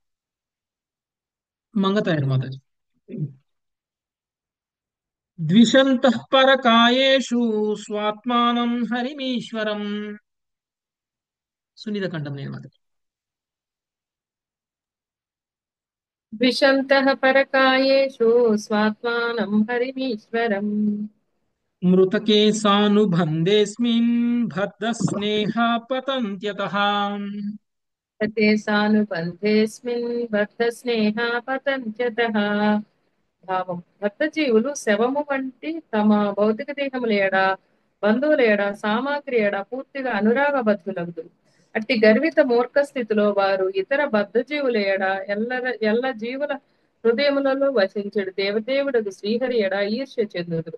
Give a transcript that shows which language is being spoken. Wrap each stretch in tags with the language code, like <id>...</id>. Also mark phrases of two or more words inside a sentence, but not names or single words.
<te>మంగతాయర్ మాతాజీ.</te> <sa>ద్విషంతః పరకాయేషు స్వాత్మానం హరిమీశ్వరం.</sa> <te>సునీత కంఠం నేను మాతాజీ.</te> <sa>ద్విషन्तः परकायेषु स्वात्मानं हरिमीश्वरम् మృతకే సానుబంధేస్మిన్ బద్ధస్నేహ పతంత్యతః. ते सानुबन्धेऽस्मिन् बद्धस्नेहा पतन्त्यतः</sa> <te>భావం భక్తజీవులు శవము వంటి తమ భౌతిక దేహముల ఎడ బంధువుల ఎడ సామాగ్రి ఎడ పూర్తిగా అనురాగబద్ధులందురు. అట్టి గర్విత మూర్ఖ స్థితిలో వారు ఇతర బద్ధజీవుల ఎడ ఎల్ల జీవుల హృదయములలో వసించెడు దేవదేవుడు శ్రీహరి ఎడ ఈర్ష్య చెందుదురు.</te>